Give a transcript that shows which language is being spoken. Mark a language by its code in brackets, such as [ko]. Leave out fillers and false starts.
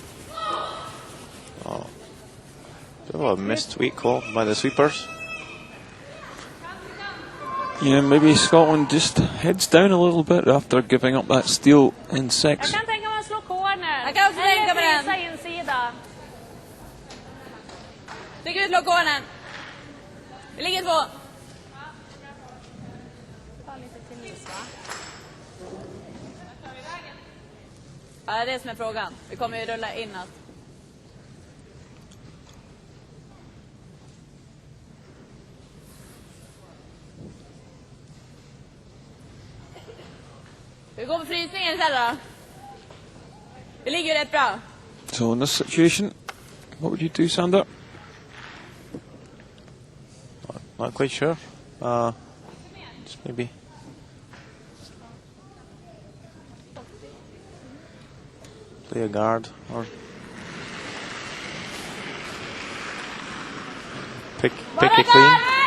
[en] Oh, bit of a missed weight call by the sweepers. Yeah, maybe Scotland just heads down a little bit after giving up that steal in 6. [sv] Jag kan tänka mig att slå corner. Jag kan också tänka mig den. Eller frysa insida. Tycker vi slår cornern. Vi ligger 2. Ta lite till is, va? Ja, det är det som är frågan. Vi kommer ju rulla inåt. Vi går på frysningen istället då. Vi ligger ju rätt bra. [en] So in this situation, what would you do, Sander? Not quite sure. Just maybe play a guard or pick a clean.